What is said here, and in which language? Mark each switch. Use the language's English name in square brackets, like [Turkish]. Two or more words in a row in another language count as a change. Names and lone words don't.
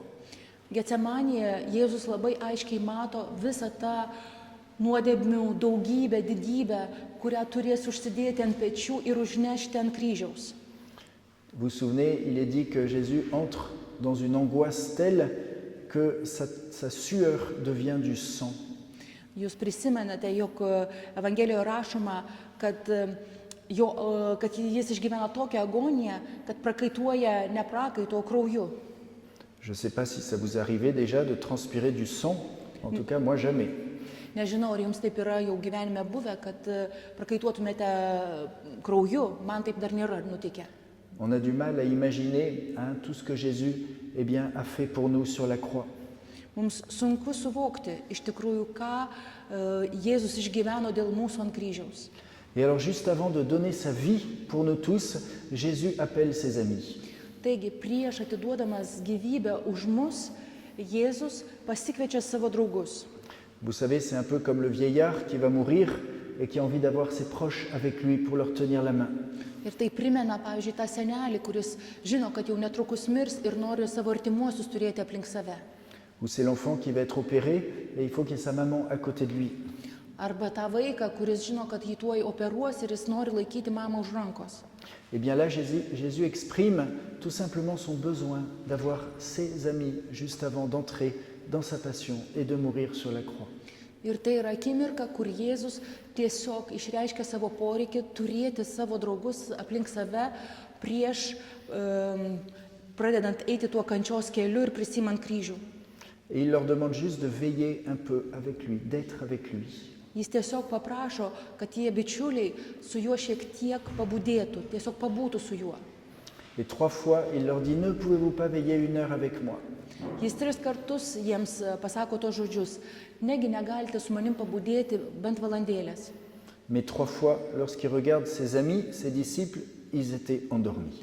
[Lithuanian] Getsemanėje Jėzus labai aiškiai mato visą tą nuodėmių daugybę, didybę, kurią turės užsidėti ant pečių ir užnešti ant kryžiaus. [French] Vous vous souvenez, il est dit que Jésus entre dans une angoisse telle que sa sueur devient du sang. [Lithuanian] Jūs prisimenate, jog Evangelijoje rašoma, kad jis išgyvena tokią agoniją, kad prakaituoja ne prakaito, o krauju. [French] Je ne sais pas si ça vous est arrivé déjà de transpirer du sang, en tout cas moi jamais. [Lithuanian] Nežinau, ar jums taip yra jau gyvenime buvę, kad prakaituotumėte krauju, man taip dar nėra nutikę. [French] On a du mal à imaginer tout ce que Jésus a fait pour nous sur la croix. [Lithuanian] Mums sunku suvokti iš tikrųjų, ką Jėzus išgyveno dėl mūsų ant kryžiaus. [French] Et alors juste avant de donner sa vie pour nous tous, Jésus appelle ses amis. [Lithuanian] Taigi, prieš atiduodamas gyvybę už mus, Jėzus pasikviečia savo draugus. [French] Vous savez, c'est un peu comme le vieillard qui va mourir et qui a envie d'avoir ses proches avec lui pour leur tenir la main. [Lithuanian] Ir tai primena, pavyzdžiui, tą senelį, kuris žino, kad jau netrukus mirs ir nori savo artimuosius turėti aplink save. [French] Ou c'est l'enfant qui va être opéré et il faut qu'il y ait sa maman à côté de lui. [Lithuanian] Arba tą vaiką, kuris žino, kad jį tuoj operuos ir jis nori laikyti mamą už rankos. [French] Eh bien là, Jésus exprime tout simplement son besoin d'avoir ses amis juste avant d'entrer dans sa passion et de mourir sur la croix. [Lithuanian] Ir tai yra akimirka, kur Jėzus tiesiog išreiškia savo poreikį turėti savo draugus aplink save prieš pradedant eiti tuo kančios keliu ir prisimant kryžių. [French] Et il leur demande juste de veiller un peu avec lui, d'être avec lui. [Lithuanian] Jis tiesiog paprašo, kad tie bičiuliai su juo šiek tiek pabudėtų, tiesiog pabūtų su juo. [French] Et 3 fois, il leur dit, ne pouvez-vous pas veiller 1 heure avec moi? [Lithuanian] Jis 3 kartus jiems pasako tos žodžius, negi negalite su manim pabudėti bent valandėlės. [French] Mais 3 fois, lorsqu'il regarde ses amis, ses disciples, ils étaient endormis.